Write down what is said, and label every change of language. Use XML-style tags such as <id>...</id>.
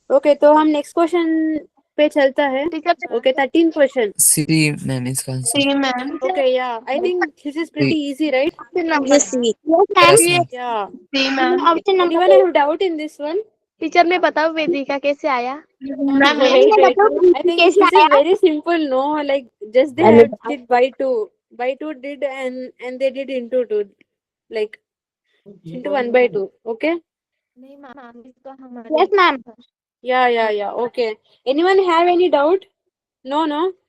<hi>Okay, तो हम next question पे चलता है.</hi> <en>Teacher Okay, 13th question. C, ma'am, is answer. C ma'am. Okay, yeah. I think this is pretty easy, right? Yes C. Yes, ma'am. Yeah. C ma'am. Anyone have doubt in this one?</en> <hi>Teacher मैं बताऊं वेदिका कैसे आया?</hi> <en>Ma'am Wait. I think this is very simple, no? Like just they have did by two did and they did into 2, like into 1/2. Okay.</en> <hi>नहीं ma'am, इसका हमारे</hi> <en>Yes, ma'am. Yeah. Okay. Anyone have any doubt? No.</en>